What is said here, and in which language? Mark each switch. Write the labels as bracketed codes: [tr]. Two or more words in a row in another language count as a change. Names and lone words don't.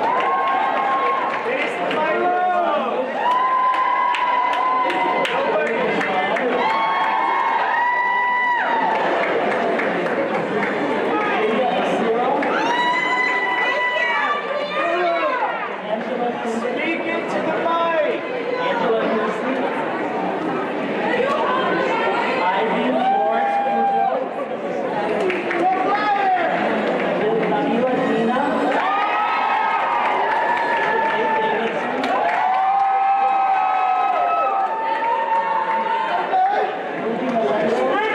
[en] Lydia Asiro. Angela Christie. Speak into the mic. Angela Christie. Ivy Florence Pujo. Camila Dina. Renee Davidson. Ruby Melendez.